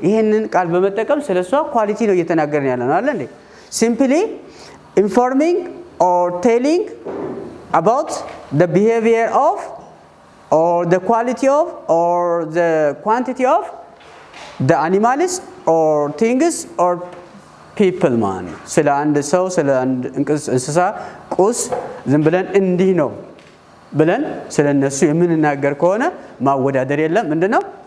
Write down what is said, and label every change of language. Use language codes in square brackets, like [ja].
[am] ይሄንን ቃል በመጠቀም ስለሷ ኳሊቲ ነው እየተናገርን ያለ ነው አይደል እንዴ? [en] Simply informing or telling about the behavior of or the quality of or the quantity of the animals or things or people man. [am] ስለ አንድ ሰው ስለ አንድ እንስሳ ቁስ ዝም ብለን እንዲህ ነው ብለን ስለነሱ የምንናገር ከሆነ ማወዳደር የለም። ምንድነው?